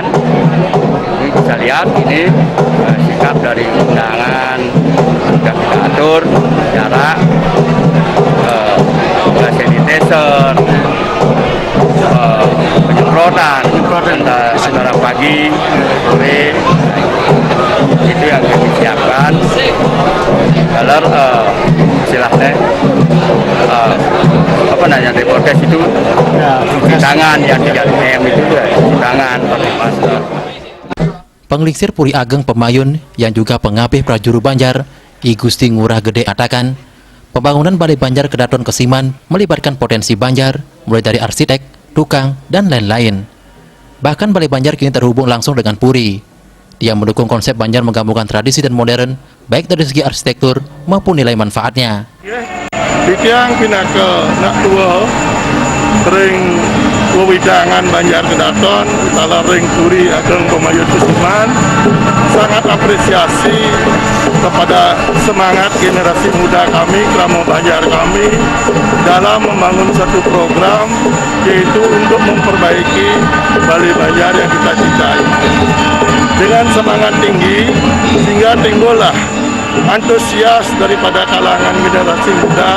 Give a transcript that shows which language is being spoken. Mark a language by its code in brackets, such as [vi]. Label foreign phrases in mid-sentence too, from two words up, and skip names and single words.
[id] Ini bisa lihat ini sikap dari undangan sudah kita atur, jarak, sanitizer, penyemprotan antara pagi, sore, itu yang kami siapkan. Kalau istilahnya di prokes itu cuci tangan ya 3M itu ya, cuci tangan pakai masker. Pengliksir Puri Ageng Pemayun yang juga pengapih Prajuru Banjar, I Gusti Ngurah Gede katakan, pembangunan Balai Banjar Kedaton Kesiman melibatkan potensi Banjar, mulai dari arsitek, tukang, dan lain-lain. Bahkan Balai Banjar kini terhubung langsung dengan Puri. Dia mendukung konsep Banjar menggabungkan tradisi dan modern, baik dari segi arsitektur maupun nilai manfaatnya. [ban] Bikiang pinaka nak tua, ring wewidangan Banjar Kedaton, utara ring Puri Ageng Pemayun Kesiman, [id] sangat apresiasi kepada semangat generasi muda kami, Kramo Banjar kami, dalam membangun satu program, yaitu untuk memperbaiki Balai Banjar yang kita cintai. Dengan semangat tinggi, sehingga timbullah antusias daripada kalangan generasi muda.